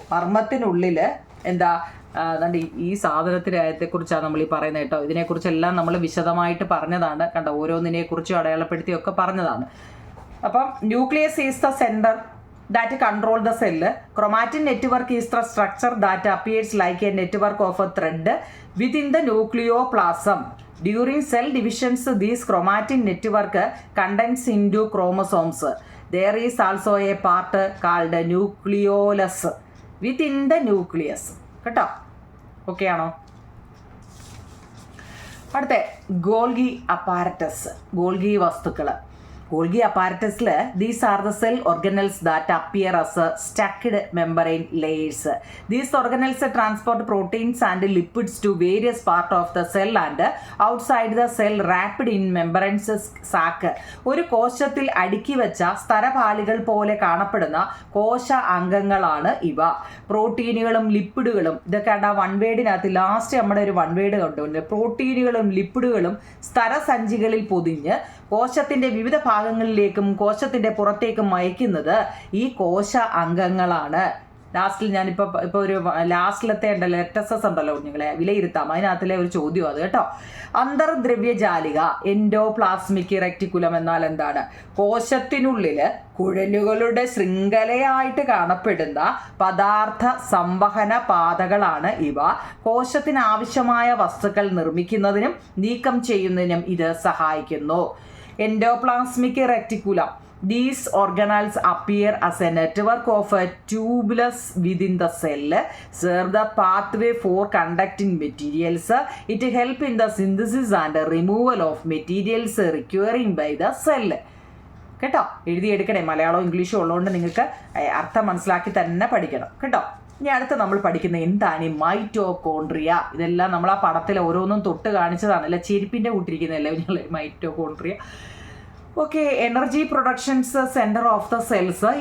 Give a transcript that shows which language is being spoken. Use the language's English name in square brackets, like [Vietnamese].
[Malayalam] മർമ്മത്തിനുള്ളിൽ എന്താ ഈ സാധനത്തിനെക്കുറിച്ചാണ് നമ്മൾ ഈ പറയുന്നത് കേട്ടോ. ഇതിനെക്കുറിച്ചെല്ലാം നമ്മൾ വിശദമായിട്ട് പറഞ്ഞതാണ് കണ്ടോ. ഓരോന്നിനെക്കുറിച്ചും അടയാളപ്പെടുത്തിയൊക്കെ പറഞ്ഞതാണ്. [English] അപ്പം nucleus is the centre that control the cell. Chromatin network is the structure that appears like a network of a thread within the nucleoplasm. During cell divisions, this chromatin network condenses into chromosomes. There is also a part called nucleolus within the nucleus. [Malayalam] കേട്ടോ, okay ആണോ? അടുത്ത Golgi apparatus, Golgi വസ്തുക്കൾ. [English] Golgi apparatus, these are the cell organelles that appear as stacked membrane layers. These organelles transport proteins and lipids to various parts of the cell and outside the cell wrapped in membranes sac. [Malayalam] ഒരു കോശത്തിൽ അടുക്കി വെച്ച സ്ഥലപാളികൾ പോലെ കാണപ്പെടുന്ന കോശ അംഗങ്ങളാണ് ഇവ. പ്രോട്ടീനുകളും ലിപ്പിഡുകളും, ഇതൊക്കെ ആ വൺ വേർഡിനകത്ത് ലാസ്റ്റ് നമ്മുടെ ഒരു വൺ വേർഡ് കണ്ടുകൊണ്ട് പ്രോട്ടീനുകളും ലിപ്പിഡുകളും സ്ഥലസഞ്ചികളിൽ പൊതിഞ്ഞ് കോശത്തിൻ്റെ വിവിധ ഭാഗങ്ങളിലേക്കും കോശത്തിൻ്റെ പുറത്തേക്കും അയക്കുന്നത് ഈ കോശ അംഗങ്ങളാണ്. ലാസ്റ്റിൽ ഞാനിപ്പോൾ ഒരു ലാസ്റ്റിലത്തെ ഉണ്ടല്ലോ ലെറ്റസസ് ഉണ്ടല്ലോ കുഞ്ഞുങ്ങളെ വിലയിരുത്താം, അതിനകത്തിലെ ഒരു ചോദ്യം അത് കേട്ടോ. അന്തർദ്രവ്യജാലിക എൻഡോപ്ലാസ്മിക് റെക്ടിക്കുലം എന്നാൽ എന്താണ്? കോശത്തിനുള്ളിൽ കുഴലുകളുടെ ശൃംഖലയായിട്ട് കാണപ്പെടുന്ന പദാർത്ഥ സംവഹന പാതകളാണ് ഇവ. കോശത്തിന് ആവശ്യമായ വസ്തുക്കൾ നിർമ്മിക്കുന്നതിനും നീക്കം ചെയ്യുന്നതിനും ഇത് സഹായിക്കുന്നു. [English] Endoplasmic reticulum. These organelles appear as a network of tubules within the cell, serve the pathway for conducting materials. It helps in the synthesis and removal of materials requiring by the cell. [Malayalam] കേട്ടോ, എഴുതിയെടുക്കണേ. മലയാളവും ഇംഗ്ലീഷും ഉള്ളതുകൊണ്ട് നിങ്ങൾക്ക് അർത്ഥം മനസ്സിലാക്കി തന്നെ പഠിക്കണം കേട്ടോ. ഇനി അടുത്ത് നമ്മൾ പഠിക്കുന്ന എന്താണ് ഈ മൈറ്റോകോൺട്രിയ? ഇതെല്ലാം നമ്മൾ ആ പടത്തിൽ ഓരോന്നും തൊട്ട് കാണിച്ചതാണ്. അല്ല ചെരുപ്പിൻ്റെ കൂട്ടിരിക്കുന്നതല്ലേ ഞങ്ങൾ mitochondria. [English] Okay, energy productions centre of the cells.